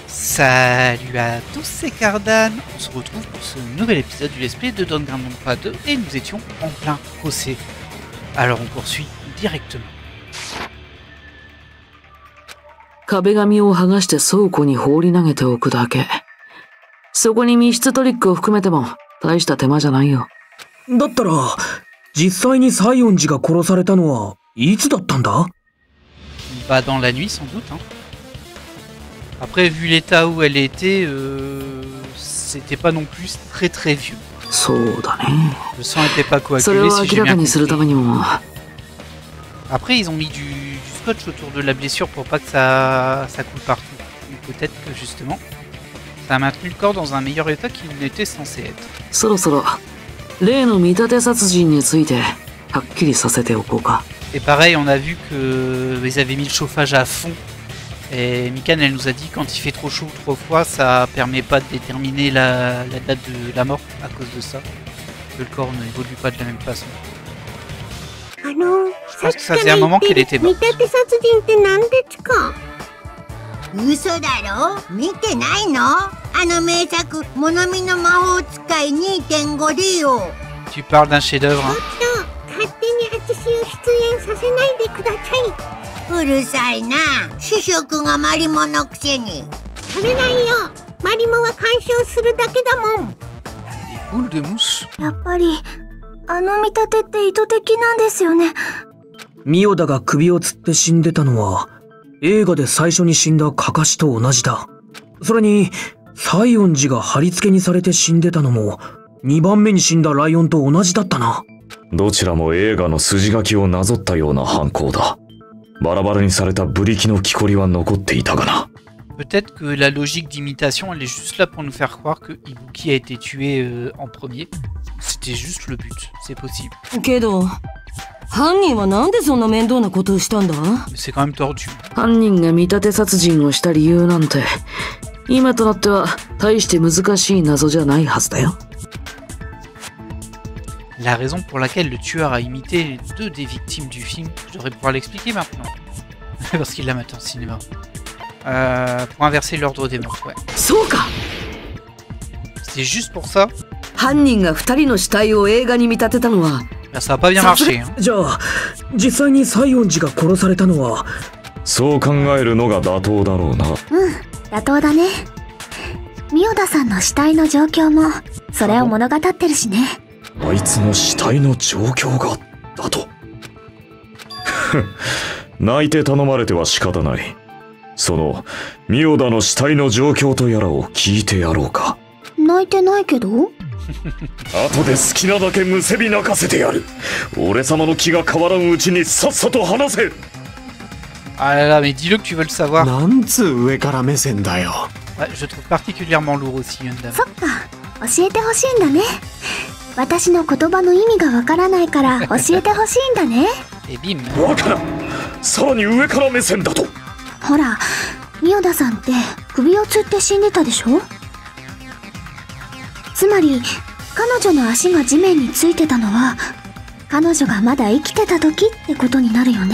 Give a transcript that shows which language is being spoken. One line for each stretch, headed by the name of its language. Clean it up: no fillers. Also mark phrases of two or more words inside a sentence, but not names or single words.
French: Salut à tous, c'est Cardan. On se retrouve pour ce nouvel épisode du Let's Play de Danganronpa 2 et nous étions en plein procès. Alors on poursuit directement.
Japanese: 壁紙を剥がして倉庫に放り投げておくだけ。そこに密室トリックを含めても大した手間じゃないよ。だったら、実際に西園寺が殺されたのはいつだったんだ?
French: Bah dans la nuit sans doute. Hein. Après vu l'état où elle était, c'était pas non plus très très vieux.
Japanese: そうだね。
French: Le sang était pas
Japanese: それ
French: coagulé
Japanese: を
French: si
Japanese: 明
French: j'ai
Japanese: らか
French: bien
Japanese: にするため
French: compris.
Japanese: にも、
French: Après ils ont mis du scotch autour de la blessure pour pas que ça coule partout. Donc peut-être que justement, ça a maintenu le corps dans un meilleur état qu'il n'était censé être.
Japanese: そろそろ例の見立て殺人についてはっきりさせておこうか。
French: Et pareil, on a vu qu'ils avaient mis le chauffage à fond. Et Mikan, elle nous a dit quand il fait trop chaud trop froid, ça permet pas de déterminer la date de la mort à cause de ça. Que le corps n'évolue pas de la même façon. Je pense que ça faisait un moment qu'elle était morte.
Japanese: 嘘だろ？見てないの？あの名作「モナミの魔法使い 2.5 でよ。
French: Tu parles d'un chef-d'œuvre, hein.
Japanese: 勝手に私を出演させないでください。うるさいな。主食がマリモのくせに。食べないよ。マリモは干渉するだけだもん。
French: Des boules de mousse.
Japanese: やっぱりあの見立てって意図的なんですよね。ミオダが首をつって死んでたのは、映画で最初に死んだカカシと同じだ。それに、西園寺が貼り付けにされて死んでたのも、2番目に死んだライオンと同じだったな。どちらも映画の筋書きをなぞったような犯行だ。バラバラにされたブリキの木こりは残っていたがな。
French: Peut-être que la logique d'imitation, elle est juste là pour nous faire croire que Ibuki a été tué en premier. C'était juste le but, c'est possible.
Japanese: けど、犯人はなんでそんな面倒なことをしたんだ?
French: Mais c'est quand même tordu.
Japanese: 犯人が見立て殺人をした理由なんて、今となっては大して難しい謎じゃないはずだよ。
French: La raison pour laquelle le tueur a imité les deux des victimes du film, je devrais pouvoir l'expliquer maintenant. Parce qu'il l'a maté en cinéma. Pour inverser l'ordre des morts, ouais.
Japanese: そうか。
French: C'est juste pour ça.
Japanese: 犯人が2人の死体を映画に見立てたのは、
French: Ben, ça a pas bien marché. Hein.
Japanese: じゃあ、実際に西園寺が殺されたのは、そう考えるのが妥当だろうな。妥当だね。ミオダさんの死体の状況もそれを物語ってるしね。あいつの死体の状況がだと。泣いて頼まれては仕方ない。そのミオダの死体の状況とやらを聞いてやろうか。泣いてないけど。後で好きなだけむせび泣かせてやる。俺様の気が変わらんうちにさっさと話せ。
French: Ah là là, mais dis-le que tu veux le savoir.
Japanese: なんつう上から目線だよ。
French: Ouais, je trouve particulièrement lourd aussi, Yundam.
Japanese: そっか、教えてほしいんだね。私の言葉の意味がわからないから教えてほしいんだね。
French: Et bim.
Japanese: わからん。さらに上から目線だと。ほら、ミオダさんって首をつって死んでたでしょ。つまり彼女の足が地面についてたのは彼女がまだ生きてた時ってことになるよね。